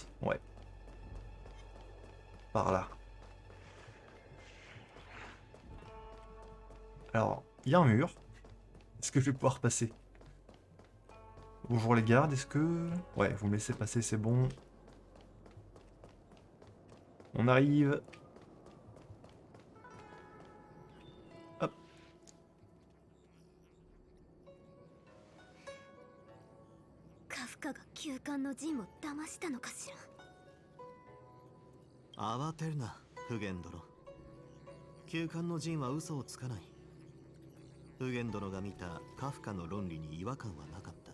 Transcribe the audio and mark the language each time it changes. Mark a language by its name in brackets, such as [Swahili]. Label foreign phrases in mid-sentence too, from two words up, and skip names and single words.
[French] Ouais, par là. Alors, il y a un mur. Est-ce que je vais pouvoir passer? Bonjour les gardes, est-ce que... Ouais, vous me laissez passer, c'est bon. On arrive. Hop. [Japanese] カフカが旧館の陣を騙したのかしら。慌てるな、フゲン殿。旧館の陣は嘘をつかない。フゲン殿が見たカフカの論理に違和感はなかった。